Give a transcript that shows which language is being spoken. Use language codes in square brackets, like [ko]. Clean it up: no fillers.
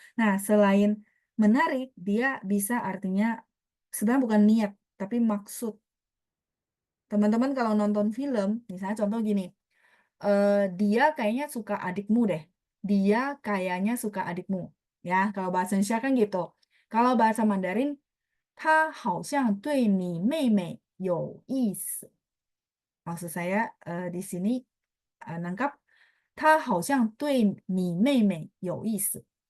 [id] Nah selain menarik, dia bisa artinya sebenarnya bukan niat, tapi maksud. Teman-teman kalau nonton film, misalnya contoh gini, dia kayaknya suka adikmu deh. dia kayaknya suka adikmu. Ya, kalau bahasa Indonesia kan gitu. [zh] Kalau bahasa Mandarin, 他好像对你妹妹有意思. [id] Maksud saya di sini nangkap [zh] 他好像对你妹妹有意思.